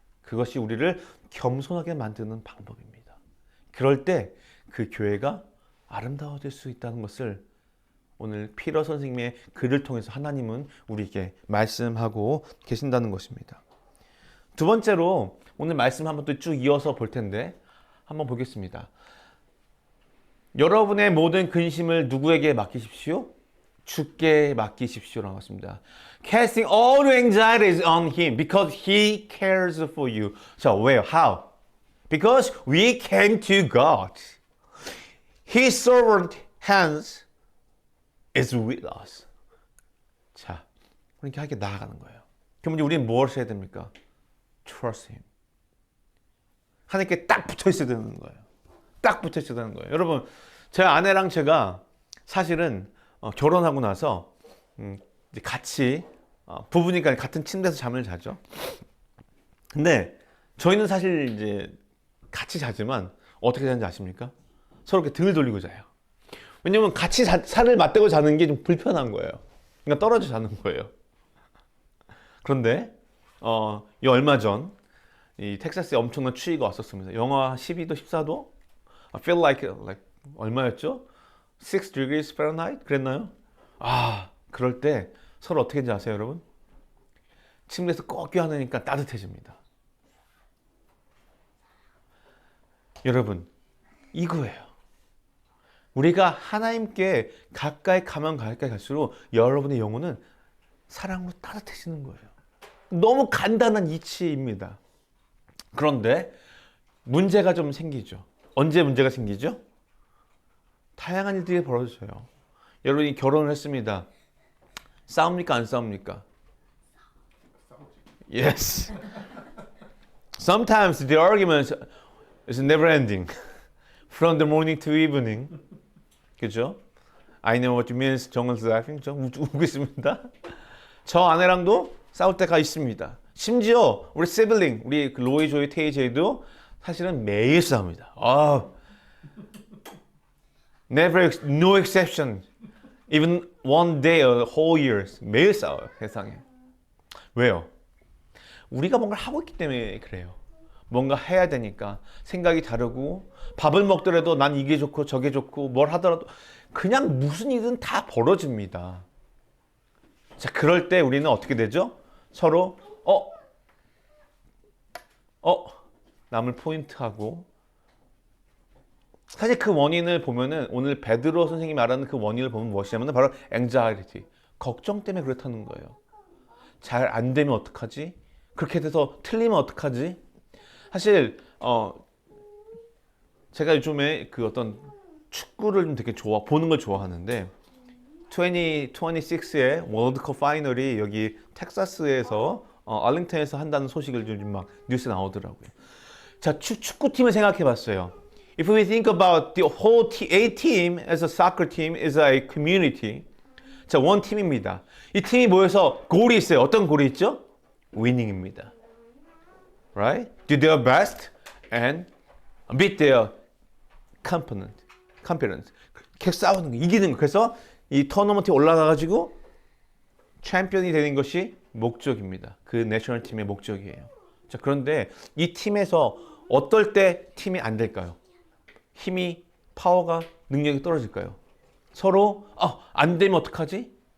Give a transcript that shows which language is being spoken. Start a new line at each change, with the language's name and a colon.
Korean: 그것이 우리를 겸손하게 만드는 방법입니다. 그럴 때 그 교회가 아름다워질 수 있다는 것을 오늘 피터 선생님의 글을 통해서 하나님은 우리에게 말씀하고 계신다는 것입니다. 두 번째로 오늘 말씀 한번 또 쭉 이어서 볼 텐데 한번 보겠습니다. 여러분의 모든 근심을 누구에게 맡기십시오? 주께 맡기십시오라고 했습니다.
English: Casting all your anxieties on Him because He cares for you.
Korean: 자, 왜요?
English: How? Because we came to God. His sovereign hands is with us.
Korean: 자, 그렇게 하게 나아가는 거예요. 그럼 이제 우리는 무엇을 해야 됩니까?
English: Trust Him.
Korean: 하나님께 딱 붙어 있어야 되는 거예요. 딱 붙어 있어야 되는 거예요. 여러분, 제 아내랑 제가 사실은 결혼하고 나서 이제 같이 부부니까 같은 침대에서 잠을 자죠. 근데 저희는 사실 이제 같이 자지만 어떻게 자는지 아십니까? 서로 이렇게 등을 돌리고 자요. 왜냐면 같이 살을 맞대고 자는 게 좀 불편한 거예요. 그러니까 떨어져 자는 거예요. 그런데 이 얼마 전 이 텍사스에 엄청난 추위가 왔었습니다. 영하 12도, 14도?
English: I feel like
Korean: 얼마였죠?
English: 6 degrees Fahrenheit?
Korean: 그랬나요? 그럴 때 서로 어떻게 하는지 아세요, 여러분? 침대에서 꼭 껴안으니까 따뜻해집니다. 여러분, 이거예요. 우리가 하나님께 가까이 가면 가까이 갈수록 여러분의 영혼은 사랑으로 따뜻해지는 거예요. 너무 간단한 이치입니다. 그런데 문제가 좀 생기죠. 언제 문제가 생기죠? 다양한 일들이 벌어져요. 여러분이 결혼을 했습니다. 싸웁니까? 안 싸웁니까?
English: Yes. Sometimes the argument is never ending. From the morning to evening.
Korean: 그죠?
English: I know what you mean. 정은's laughing.
Korean: 저 웃고 있습니다. 저 아내랑도 싸울 때가 있습니다. 심지어 우리 시블링, 우리 로이, 조이, 테이, 제이도 사실은 매일 싸웁니다.
English: Never, no exception. Even one day or whole years.
Korean: 매일 싸워요, 세상에. 왜요? 우리가 뭔가를 하고 있기 때문에 그래요. 뭔가 해야 되니까 생각이 다르고 밥을 먹더라도 난 이게 좋고 저게 좋고 뭘 하더라도 그냥 무슨 일은 다 벌어집니다. 자, 그럴 때 우리는 어떻게 되죠? 서로 남을 포인트하고 사실 그 원인을 보면은 오늘 베드로 선생님이 말하는 그 원인을 보면 무엇이냐면 바로 anxiety, 걱정 때문에 그렇다는 거예요. 잘 안 되면 어떡하지? 그렇게 돼서 틀리면 어떡하지? 사실 제가 요즘에 그 어떤 축구를 좀 되게 보는 걸 좋아하는데 2026의 월드컵 파이널이 여기 텍사스에서 알링턴에서 한다는 소식을 요즘 막 뉴스에 나오더라고요. 자, 축구팀을 생각해 봤어요.
English: If we think about the whole a team as a soccer team is a community.
Korean: 자, 원 팀입니다. 이 팀이 모여서 골이 있어요. 어떤 골이 있죠? winning입니다.
English: Right? Do their best and beat their component.
Korean: 계속 싸우는 거, 이기는 거. 그래서 이 토너먼트에 올라가가지고 챔피언이 되는 것이 목적입니다. 그 내셔널 팀의 목적이에요. 자, 그런데 이 팀에서 어떨 때 팀이 안 될까요? 힘이, 파워가, 능력이 떨어질까요? 서로 안 되면 어떡하지?